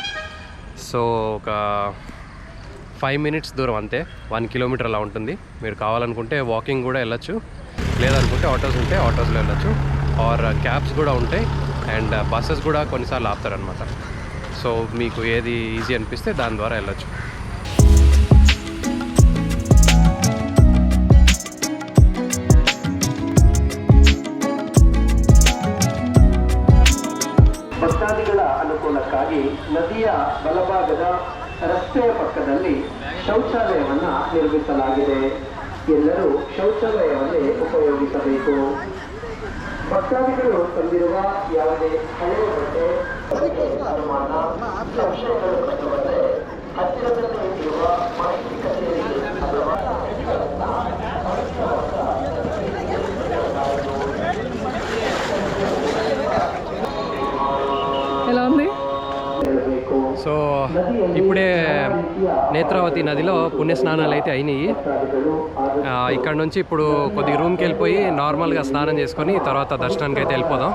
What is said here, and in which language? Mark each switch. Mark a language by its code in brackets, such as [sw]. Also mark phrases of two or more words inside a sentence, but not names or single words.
[te] సో ఒక 5 minutes దూరం అంతే, 1 kilometer అలా ఉంటుంది. మీరు కావాలనుకుంటే వాకింగ్ కూడా వెళ్ళొచ్చు, లేదనుకుంటే ఆటోస్ ఉంటే ఆటోస్లో వెళ్ళొచ్చు, [en] or cabs [te] కూడా ఉంటాయి. [en] and buses [te] కూడా కొన్నిసార్లు ఆపుతారనమాట. సో మీకు ఏది ఈజీ అనిపిస్తే దాని ద్వారా వెళ్ళొచ్చు. [kn] ಭಕ್ತಾದಿಗಳ ಅನುಕೂಲಕ್ಕಾಗಿ ನದಿಯ ಬಲಭಾಗದ ರಸ್ತೆಯ ಪಕ್ಕದಲ್ಲಿ ಶೌಚಾಲಯವನ್ನು ನಿರ್ಮಿಸಲಾಗಿದೆ. ಎಲ್ಲರೂ ಶೌಚಾಲಯವನ್ನೇ ಉಪಯೋಗಿಸಬೇಕು. ಭಕ್ತಾದಿಗಳು ತಂದಿರುವ ಯಾವುದೇ ಹಳೆಯ ಬಟ್ಟೆ, ಅನುಮಾನ, ಸಂಶಯಗಳು ಕಂಡುಬಂದರೆ ಹತ್ತಿರದಲ್ಲೇ ಇರುವ ಮಾಹಿತಿ ಕಚೇರಿಗೆ ಅಥವಾ [te] ఎలా ఉంది? సో ఇప్పుడే నేత్రావతి నదిలో పుణ్యస్నానాలు అయితే అయినాయి. ఇక్కడ నుంచి ఇప్పుడు కొద్దిగా రూమ్కి వెళ్ళిపోయి నార్మల్గా స్నానం చేసుకొని తర్వాత దర్శనానికి అయితే వెళ్ళిపోదాం.